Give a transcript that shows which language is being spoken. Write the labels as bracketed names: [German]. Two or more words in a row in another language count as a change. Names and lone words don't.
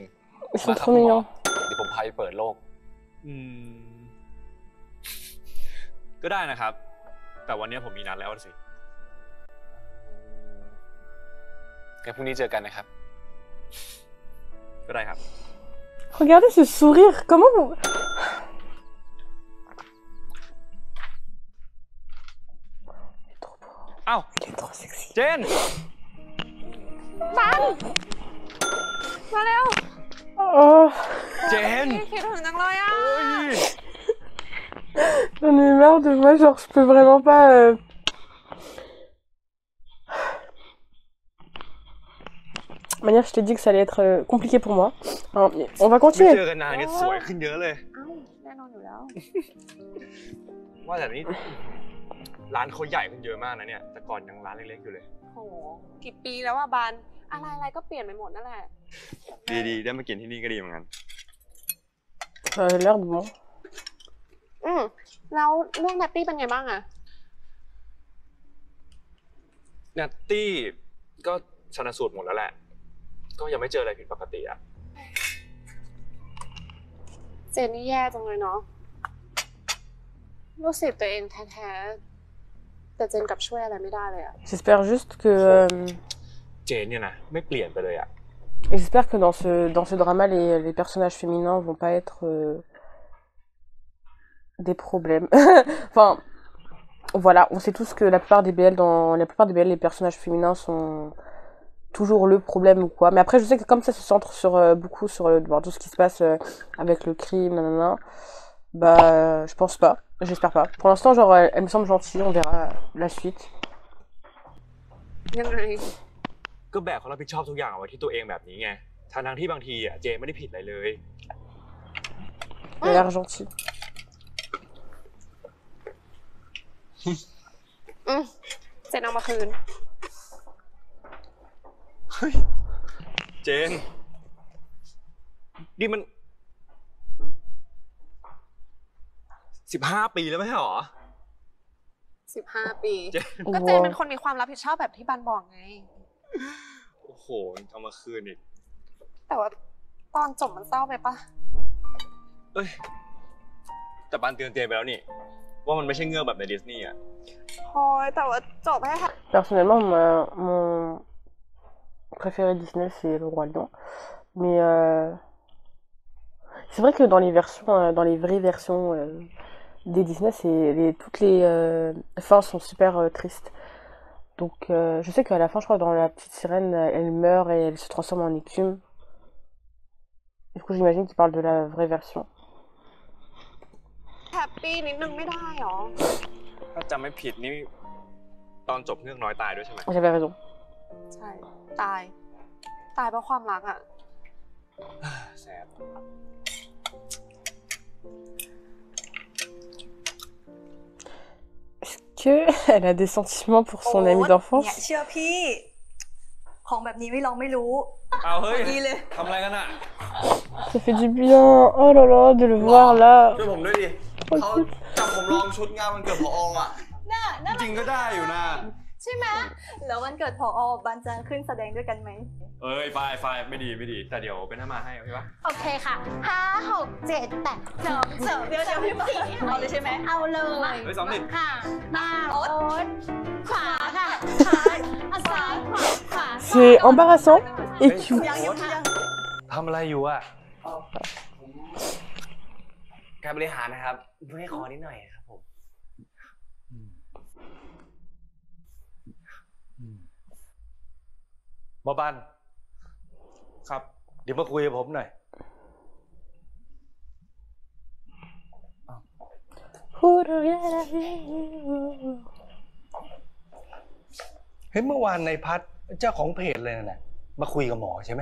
[French] Ils [Thai] มา [French] sont [Thai] ครับ [French] trop [Thai] คุณหมอ [French] mignons. [Thai] เดี๋ยวผมพาไปเปิดโลก อืม ก็ได้นะครับ แต่วันนี้ผมมีนัดแล้วสิ งั้นพรุ่งนี้เจอกันนะครับ ก็ได้ครับ [French] Regardez ce sourire. Comment vous. [Thai] อ้าว [French] Il est trop sexy. [Thai] เจน มาเร็ว [French] Oh, [Thai] เจน คิดถึงจังเลยอ่ะ [French] j'en ai marre de moi, genre je peux vraiment pas. De manière, je t'ai dit que ça allait être compliqué pour moi. Hein, mais on va [Thai] ไม่เจ [French] continuer. [Thai] อกันนานเนี่ยสวยขึ้นเยอะเลย เอ้าแน่นอนอยู่แล้ว ว่าแต่นี้ร้านเขาใหญ่ขึ้นเยอะมากนะเนี่ย แต่ก่อนยังร้านเล็กๆอยู่เลย โห กี่ปีแล้วอะบาน อะไรๆก็เปลี่ยนไปหมดนั่นแหละ ดีๆ ได้มากินที่นี่ก็ดีเหมือนกัน [French] Ça a l'air bon. [Thai] แล้วเรื่องแนตตี้เป็นไงบ้างอะ นัตตี้ก็ชันสูตรหมดแล้วแหละ ก็ยังไม่เจออะไรผิดปกติอะ เจนนี่แย่จังเลยเนาะรู้สึกตัวเองแท้ๆ แต่เจนกลับช่วยอะไรไม่ได้เลยอะ [French] J'espère juste que. [Thai] เจนเนี่ยนะไม่เปลี่ยนไปเลยอะ [French] J'espère que dans ce drama, les personnages féminins vont pas être des problèmes. Enfin, voilà, on sait tous que la plupart des BL, les personnages féminins sont toujours le problème ou quoi. Mais après, je sais que comme ça se centre sur beaucoup sur bon, tout ce qui se passe avec le crime, nanana, Bah, je pense pas. J'espère pas. Pour l'instant, genre, elle me semble gentille. On verra la suite. [Thai] ยังไง ก็แบกความรับผิดชอบทุกอย่างเอาไว้ที่ตัวเองแบบนี้ไงทั้งที่บางทีอ่ะเจไม่ได้ผิดอะไรเลย [French] Elle a l'air gentille. [Thai] เจนเอามาคืน เฮ้ยเจนนี่มัน15 ปีแล้วไม่ใช่หรอ 15 ปี เจน ก็เจนเป็นคนมีความรับผิดชอบแบบที่บันบอกไง โอ้โหเอามาคืนอีก แต่ว่าตอนจบมันเศร้าไปปะ เอ้ยแต่ปานเตือนเจนไปแล้วนี่ว่ามันไม่ใช่เงือกแบบในดิสนีย์อ่ะ โอ้ยแต่ว่าจบให้ [French] Personnellement, mon préféré Disney, c'est Le Roi Lion. Mais c'est vrai que dans les versions, dans les vraies versions des Disney, toutes les fins sont super tristes. Donc je sais qu'à la fin, je crois que dans La Petite Sirène, elle meurt et elle se transforme en écume. Du coup, j'imagine qu'il parle de la vraie version. [Thai] แฮปปี้นิดนึงไม่ได้หรอ ถ้าจำไม่ผิดนี่ตอนจบเงือกน้อยตายด้วยใช่ไหม [French] J'avais raison. [Thai] ใช่ ตายเพราะความรักอ่ะ แสบ [French] qu'elle a des sentiments pour son amie d'enfance. [Thai] เนี่ยเชื่อพี่ ของแบบนี้ไม่ลองไม่รู้ เอาเฮ้ย ดีเลย ทำอะไรกันอ่ะ [French] Ça fait du bien. Oh là là, de le voir là. [Thai] ช่วยผมด้วยดิเขาจับผมลองชุดงานวันเกิดพออ่ะ น่า จริงก็ได้อยู่นะ ใช่ไหมแล้ววันเกิดพอบันจะขึ้นแสดงด้วยกันไหม เอ้ยไฟไม่ดีแต่เดี๋ยวเป็นหน้ามาให้โอเคปะ โอเคค่ะ 5 6 7 8 เดี๋ยวพี่มาเอาเลยใช่ไหม เอาเลย เฮ้ยสองดิ ค่ะหน้าโอ๊ตขวาค่ะขวาเอาซ้ายขวา [French] C'est embarrassant et cute. [Thai] ทำอะไรอยู่อ่ะ การบริหารนะครับเพื่อให้คอนิดหน่อยครับผม หมอบันครับ เดี๋ยวมาคุยกับผมหน่อย เห็นเมื่อวานในพัดเจ้าของเพจเลยน่ะมาคุยกับหมอใช่ไหม